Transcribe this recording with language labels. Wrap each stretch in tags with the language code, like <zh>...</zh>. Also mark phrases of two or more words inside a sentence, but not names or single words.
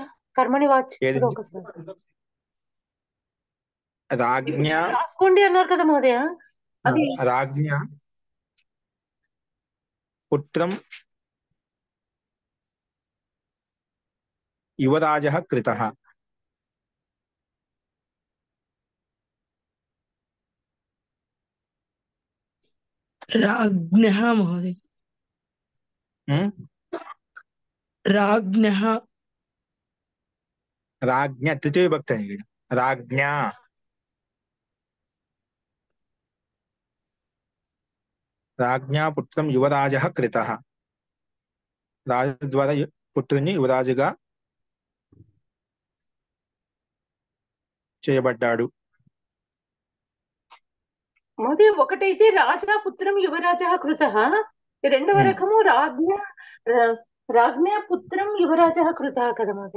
<te>కర్మని వాచ్యం ఒకసారి రాజ్ఞ రాసుకోండి అన్నారు కదా మహోదయ. అది</te> <sa>राज्ञ पुत्रं युवराजः कृतः. राज्ञः महोदय. राज्ञः</sa> <hi>राज्ञ तृतीय विभक्ति है.</hi> <sa>राज्ञा राज्ञा पुत्रं युवराजः कृतः.</sa> <te>రాజు ద్వారా పుత్రుని యువరాజుగా చేయబడ్డాడు. మహోదయ ఒకటైతే</te> <sa>राजा पुत्रं युवराजः कृतः,</sa> <te>రెండవ రకము</te> <sa>राज्ञ पुत्रं युवराजः कृतः</sa> <te>కదా మహోదయ.</te>